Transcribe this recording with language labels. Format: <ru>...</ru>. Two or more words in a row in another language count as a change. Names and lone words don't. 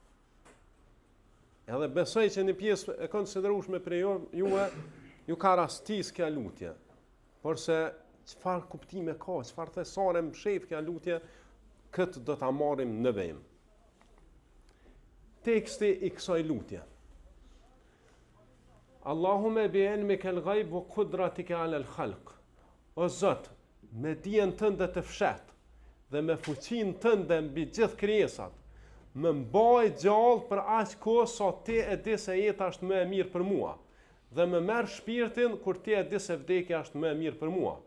<sq>Edhe besoj që një pjesë e konsiderueshme për juve ju ka rastis kjo lutje. Por se çfarë kuptime ka, çfarë thesare mshef kjo lutje, këtë do ta marrim në vejm. Teksti i kësaj lutje.</sq> <ar>اللهم بعلمك الغيب وقدرتك على الخلق.</ar> <sq>O Zot, me dijen tënde të fshet dhe me fuqinë tënde mbi gjithë krijesat, më mbaj gjallë për aq kohë sa ti e di se jeta është më e mirë për mua, dhe më merr shpirtin kur ti e di se vdekja është më e mirë për mua.</sq>